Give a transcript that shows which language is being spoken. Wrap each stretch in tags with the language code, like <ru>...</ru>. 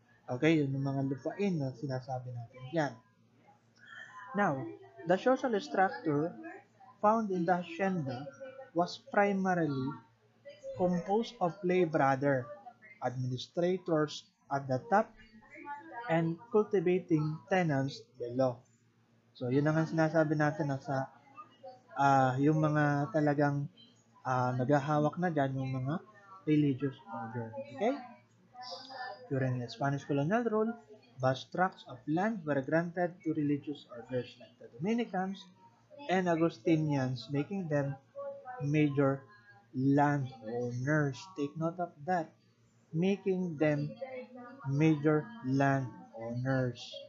<tl>Okay, yun yung mga lupain na sinasabi natin yan. Now,</tl> <en>the social structure found in the hacienda was primarily composed of lay brother, administrators at the top, and cultivating tenants below.</en> <tl>So, yun ang sinasabi natin na sa yung mga talagang naghahawak na dyan, yung mga religious order. Okay?</tl> <en>During the Spanish colonial rule, vast tracts of land were granted to religious orders like the Dominicans and Augustinians, making them major landowners. Take note of that. Making them major landowners.</en>